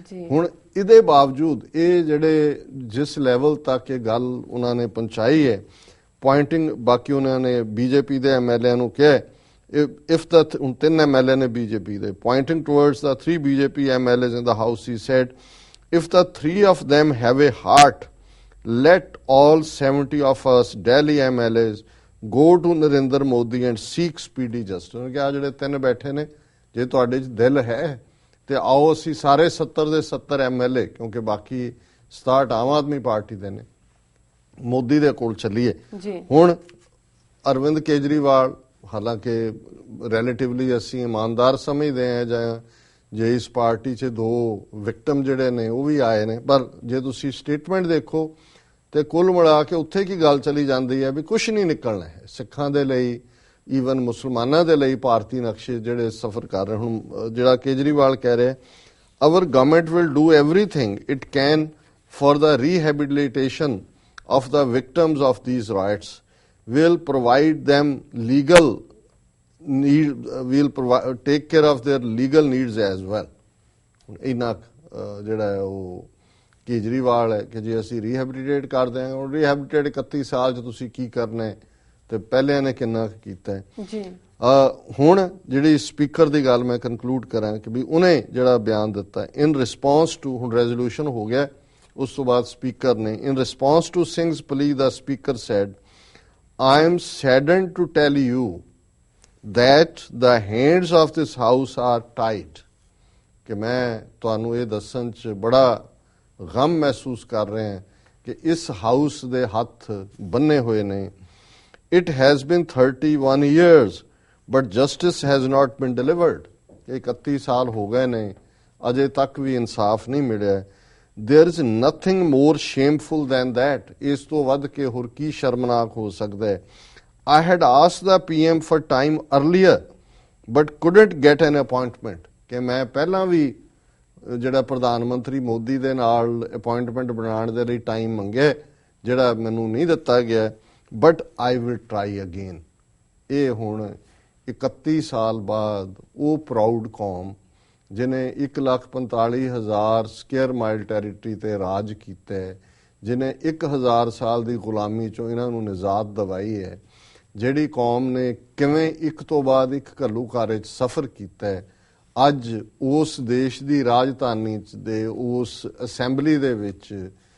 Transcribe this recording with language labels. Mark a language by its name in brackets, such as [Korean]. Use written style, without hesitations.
[Punjabi] ਹੁਣ ਇਹਦੇ ਬਾਵਜੂਦ ਇਹ ਜਿਹੜੇ ਜਿਸ ਲੈਵਲ ਤੱਕ ਇਹ ਗੱਲ ਉਹਨਾਂ ਨੇ ਪਹੁੰਚਾਈ ਹੈ, ਪੁਆਇੰਟਿੰਗ, ਬਾਕੀ ਉਹਨਾਂ ਨੇ BJP ਦੇ MLA ਨੂੰ ਕਿਹਾ, [English] if the 3 MLA [Punjabi] ਨੇ BJP ਦੇ, [English] pointing towards the 3 BJP MLAs in the house, he said, if the 3 of them have a heart, let all 70 of us Delhi MLAs go to Narendra Modi and seek speedy justice. [Punjabi] ਉਹਨੇ ਕਿਹਾ ਜਿਹੜੇ 3 ਬੈਠੇ ਨੇ, ਜੇ ਤੁਹਾਡੇ 'ਚ ਦਿਲ ਹੈ ਤੇ ਆਓ ਅਸੀਂ ਸਾਰੇ 70 ਦੇ 70 MLA, ਕਿਉਂਕਿ ਬਾਕੀ 67 ਆਮ ਆਦਮੀ ਪਾਰਟੀ ਦੇ ਨੇ, ਮੋਦੀ ਦੇ ਕੋਲ ਚੱਲੀਏ। ਹੁਣ ਅਰਵਿੰਦ ਕੇਜਰੀਵਾਲ, ਹਾਲਾਂਕਿ ਰਿਲੇਟਿਵਲੀ ਅਸੀਂ ਇਮਾਨਦਾਰ ਸਮਝਦੇ ਹਾਂ, ਜਾਂ ਜੇ ਇਸ ਪਾਰਟੀ 'ਚ 2 ਵਿਕਟਮ ਜਿਹੜੇ ਨੇ ਉਹ ਵੀ ਆਏ ਨੇ, ਪਰ ਜੇ ਤੁਸੀਂ ਸਟੇਟਮੈਂਟ ਦੇਖੋ ਤੇ ਕੁੱਲ ਮਿਲਾ ਕੇ ਉੱਥੇ ਕੀ ਗੱਲ ਚਲੀ ਜਾਂਦੀ ਹੈ ਵੀ ਕੁਝ ਨਹੀਂ ਨਿਕਲਣਾ ਹੈ ਸਿੱਖਾਂ ਦੇ ਲਈ, ਈਵਨ ਮੁਸਲਮਾਨਾਂ ਦੇ ਲਈ। ਭਾਰਤੀ ਨਕਸ਼ੇ ਜਿਹੜੇ ਸਫਰ ਕਰ ਰਹੇ, ਹੁਣ ਜਿਹੜਾ ਕੇਜਰੀਵਾਲ ਕਹਿ ਰਿਹਾ, [English] our government will do everything it can for the rehabilitation of the victims of these riots, will provide them legal need, will provide, take care of their legal needs as well. [Punjabi] ਇੰਨਾ ਜਿਹੜਾ ਹੈ ਉਹ ਕੇਜਰੀਵਾਲ ਹੈ ਕਿ ਜੇ ਅਸੀਂ rehabilitate ਕਰ ਦਿਆਂਗੇ, ਹੁਣ ਰੀਹੈਬਿਲਿਟੇਟ 31 ਸਾਲ 'ਚ ਤੁਸੀਂ ਕੀ ਕਰਨਾ ਹੈ ਤੇ ਪਹਿਲਿਆਂ ਨੇ ਕਿੰਨਾ ਕੀਤਾ ਹੈ। ਹੁਣ ਜਿਹੜੀ ਸਪੀਕਰ ਦੀ ਗੱਲ ਮੈਂ ਕਨਕਲੂਡ ਕਰਾਂ ਕਿ ਵੀ ਉਹਨੇ ਜਿਹੜਾ ਬਿਆਨ ਦਿੱਤਾ [English] in response to, [Punjabi] ਹੁਣ ਰੈਜ਼ੋਲੂਸ਼ਨ ਹੋ ਗਿਆ, ਉਸ ਤੋਂ ਬਾਅਦ ਸਪੀਕਰ ਨੇ [English] In response to Singh's plea, the speaker said, I am saddened to tell you that the hands of this house are tied. [Punjabi] ਕਿ ਮੈਂ ਤੁਹਾਨੂੰ ਇਹ ਦੱਸਣ 'ਚ ਬੜਾ ਗਮ ਮਹਿਸੂਸ ਕਰ ਰਿਹਾ ਕਿ ਇਸ ਹਾਊਸ ਦੇ ਹੱਥ ਬੰਨੇ ਹੋਏ ਨੇ। [English] It has been 31 years, but justice has not been delivered. [Punjabi] 31 ਸਾਲ ਹੋ ਗਏ ਨੇ, ਅਜੇ ਤੱਕ ਵੀ ਇਨਸਾਫ ਨਹੀਂ ਮਿਲਿਆ। [English] There is nothing more shameful than that. [Punjabi] ਇਸ ਤੋਂ ਵੱਧ ਕੇ ਹੋਰ ਕੀ ਸ਼ਰਮਨਾਕ ਹੋ ਸਕਦਾ ਹੈ। [English] I had asked the PM for time earlier, but couldn't get an appointment. [Punjabi] ਕਿ ਮੈਂ ਪਹਿਲਾਂ ਵੀ ਜਿਹੜਾ ਪ੍ਰਧਾਨ ਮੰਤਰੀ ਮੋਦੀ ਦੇ ਨਾਲ ਅਪਾਇੰਟਮੈਂਟ ਬਣਾਉਣ ਦੇ ਲਈ ਟਾਈਮ ਮੰਗਿਆ, ਜਿਹੜਾ ਮੈਨੂੰ ਨਹੀਂ ਦਿੱਤਾ ਗਿਆ। [English] But I will try again. [Punjabi] ਇਹ ਹੁਣ 31 ਸਾਲ ਬਾਅਦ ਉਹ ਪ੍ਰਾਊਡ ਕੌਮ ਜਿਹਨੇ 1,45,000 ਸਕੁਅਰ ਮਾਈਲ ਟੈਰੀਟਰੀ ਤੇ ਰਾਜ ਕੀਤਾ ਹੈ, ਜਿਹਨੇ 1000 ਸਾਲ ਦੀ ਗੁਲਾਮੀ ਚੋਂ ਇਹਨਾਂ ਨੂੰ ਨਿਜ਼ਾਤ ਦਿਵਾਈ ਹੈ, ਜਿਹੜੀ ਕੌਮ ਨੇ ਕਿਵੇਂ ਇੱਕ ਤੋਂ ਬਾਅਦ ਇੱਕ ਘੱਲੂਘਾਰੇ 'ਚ ਸਫ਼ਰ ਕੀਤਾ ਹੈ, ਅੱਜ ਉਸ ਦੇਸ਼ ਦੀ ਰਾਜਧਾਨੀ 'ਚ ਦੇ ਉਸ ਅਸੈਂਬਲੀ ਦੇ ਵਿੱਚ